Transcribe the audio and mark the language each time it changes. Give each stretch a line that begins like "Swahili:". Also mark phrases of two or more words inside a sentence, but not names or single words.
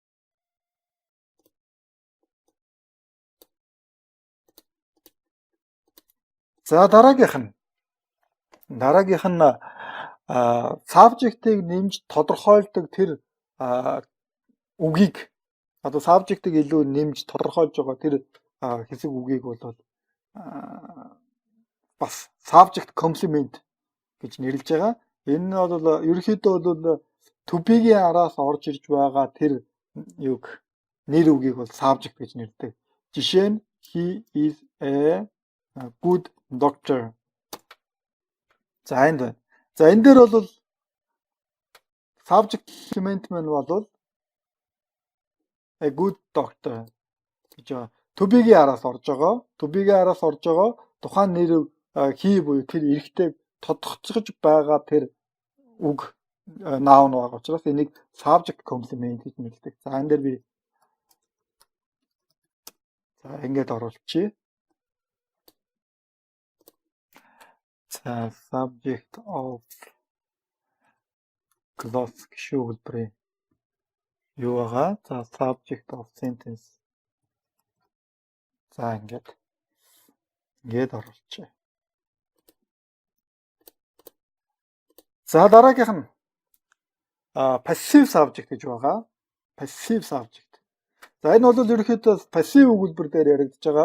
Mongolian: За дараагийнх нь subject-ийг нэмж тодорхойлдог тэр үгийг одоо subject-ийг илүү нэмж тодорхойлж байгаа тэр хэсэг үгийг бол бас
English: subject complement
Mongolian: гэж нэрлэж байгаа. Энэ нь бол ерөнхийдөө бол
English: to be-
Mongolian: гийн араас орж ирж байгаа тэр юг нэр үгийг бол subject гэж нэрдэг. Жишээ нь
English: he is a good doctor.
Mongolian: За энд байна. За энэ дээр бол
English: subject complement
Mongolian: маань бол
English: a good doctor
Mongolian: гэж байгаа.
English: To be-
Mongolian: гийн араас орж байгаа.
English: To be-
Mongolian: гийн араас орж байгаа тухайн нэр he буюу тэр эрэгтэй тодтогцож байгаа тэр үг noun байгаа учраас энийг
English: subject complement
Mongolian: гэж нэрлэдэг. За энэ дээр би ингэж оруулчихъя. За
English: subject of clause
Mongolian: гişүү өгүүлбэрийн юу байгаа? За
English: subject of sentence.
Mongolian: За ингэж оруулчихъя. За дараагийнх нь
English: passive subject
Mongolian: гэж байгаа.
English: Passive subject.
Mongolian: За энэ бол ерөнхийдөө passive өгүүлбэр дээр яригдж байгаа.